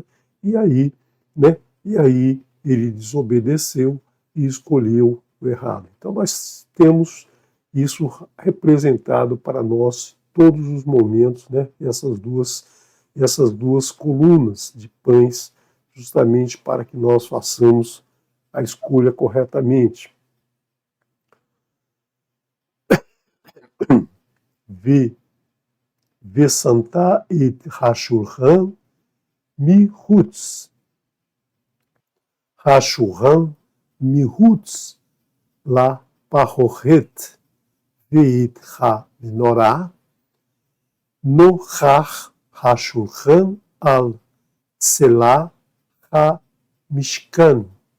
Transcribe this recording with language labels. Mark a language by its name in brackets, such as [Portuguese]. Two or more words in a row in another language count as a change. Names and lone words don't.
[Portuguese] E aí ele desobedeceu e escolheu o errado. Então nós temos isso representado para nós todos os momentos, né? Essas duas colunas de pães, justamente para que nós façamos a escolha corretamente. [Hebrew] ושמת את השלחן מחוץ. השלחן מחוץ לפרכת ואת המנורה נכח השלחן על צלע המשכן.